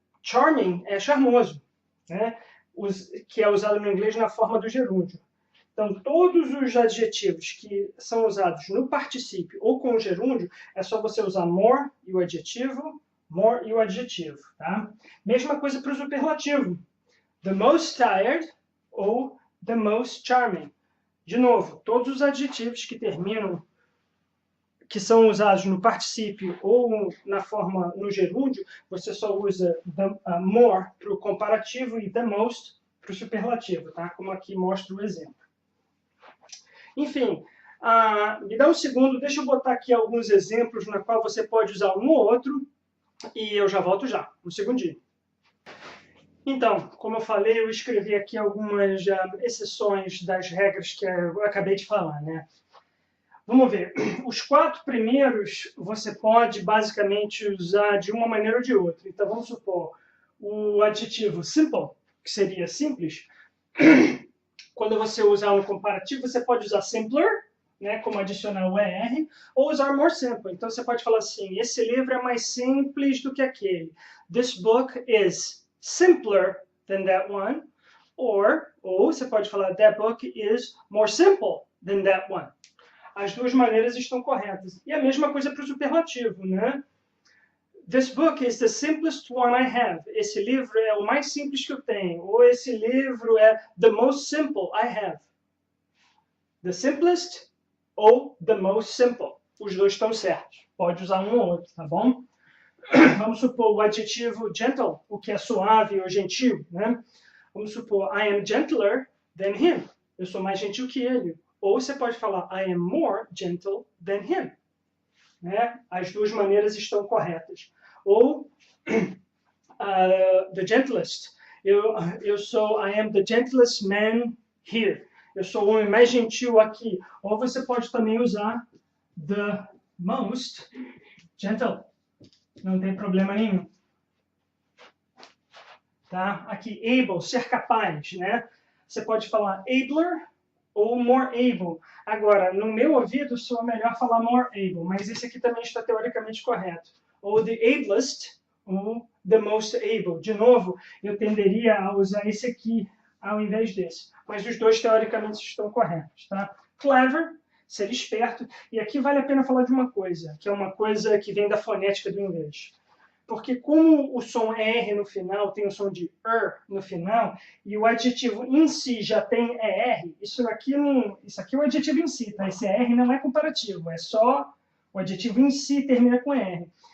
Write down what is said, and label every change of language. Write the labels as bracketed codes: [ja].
[pt] Charming é charmoso, né? Que é usado no inglês na forma do gerúndio. Então, todos os adjetivos que são usados no particípio ou com o gerúndio, é só você usar more e o adjetivo, more e o adjetivo. Tá? Mesma coisa para o superlativo. [en] The most tired ou the most charming. [pt] De novo, todos os adjetivos que terminam, que são usados no particípio ou na forma no gerúndio, você só usa more para o comparativo e the most para o superlativo, tá? Como aqui mostra o exemplo. Enfim, me dá um segundo, deixa eu botar aqui alguns exemplos na qual você pode usar um ou outro e eu já volto já, um segundinho. Então, como eu falei, eu escrevi aqui algumas exceções das regras que eu acabei de falar, né? Vamos ver. Os 4 primeiros você pode basicamente usar de uma maneira ou de outra. Então, vamos supor o adjetivo simple, que seria simples. Quando você usar no comparativo, você pode usar simpler, né, como adicionar o ER, ou usar more simple. Então, você pode falar assim, esse livro é mais simples do que aquele. [en] This book is simpler than that one. [pt] Ou você pode falar, [en] that book is more simple than that one. [pt] As duas maneiras estão corretas. E a mesma coisa para o superlativo, né? [en] This book is the simplest one I have. [pt] Esse livro é o mais simples que eu tenho. Ou esse livro é [en] the most simple I have. The simplest [pt] ou [en] the most simple. [pt] Os dois estão certos. Pode usar um ou outro, tá bom? Vamos supor o adjetivo gentle, o que é suave ou gentil, né? Vamos supor, [en] I am gentler than him. [pt] Eu sou mais gentil que ele. Ou você pode falar, [en] I am more gentle than him. Né? [pt] As duas maneiras estão corretas. [en] Ou, the gentlest. I am the gentlest man here. [pt] Eu sou o homem mais gentil aqui. Ou você pode também usar [en] the most gentle. [pt] Não tem problema nenhum. Tá? Aqui, able, ser capaz. Né? Você pode falar abler ou more able. Agora, no meu ouvido, soa melhor falar more able, mas esse aqui também está teoricamente correto. [en] Ou the ablest, ou the most able. [pt] De novo, eu tenderia a usar esse aqui ao invés desse. Mas os dois, teoricamente, estão corretos. Tá? Clever, ser esperto. E aqui vale a pena falar de uma coisa, que é uma coisa que vem da fonética do inglês. Porque como o som R no final tem o som de no final, e o adjetivo em si já tem ER, isso aqui é o adjetivo em si, tá? Esse ER não é comparativo, é só o adjetivo em si termina com ER.